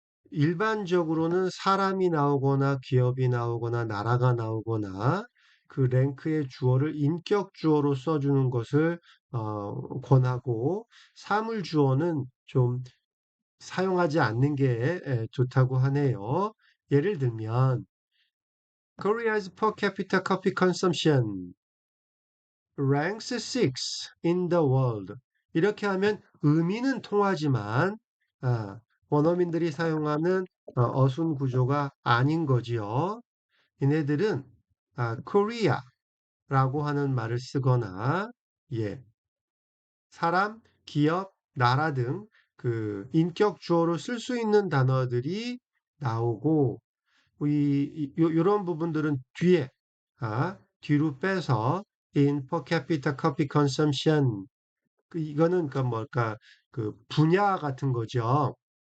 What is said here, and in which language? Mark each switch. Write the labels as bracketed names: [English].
[Korean] 일반적으로는 사람이 나오거나 기업이 나오거나 나라가 나오거나 그 랭크의 주어를 인격 주어로 써주는 것을 권하고 사물 주어는 좀 사용하지 않는 게 좋다고 하네요. [English] 예를 들면 Korea's per capita coffee consumption ranks six in the world. [Korean] 이렇게 하면 의미는 통하지만 아, 원어민들이 사용하는 어순 구조가 아닌 거지요. 얘네들은 Korea라고 하는 말을 쓰거나 예, 사람, 기업, 나라 등 그 인격 주어로 쓸 수 있는 단어들이 나오고 요런 부분들은 뒤로 빼서 [English] in per capita coffee consumption [Korean] 이거는 그 뭘까 그 분야 같은 거죠.